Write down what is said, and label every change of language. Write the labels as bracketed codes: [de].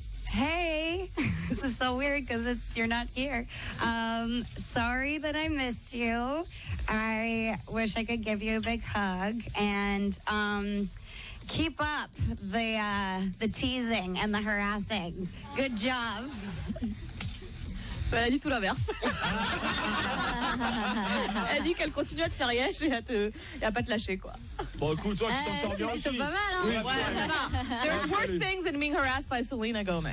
[en] Hey, this is so weird because you're not here. Sorry that I missed you. I wish I could give you a big hug and keep up the teasing and the harassing. Good job. [fr] Elle a dit tout l'inverse. Elle dit qu'elle continue à te faire yesh et à pas te lâcher, quoi. Bon, écoute, toi, tu t'en sors bien aussi. C'est pas mal, hein? Oui, Ouais, ça va. [en] There's worse things than being harassed by Selena Gomez.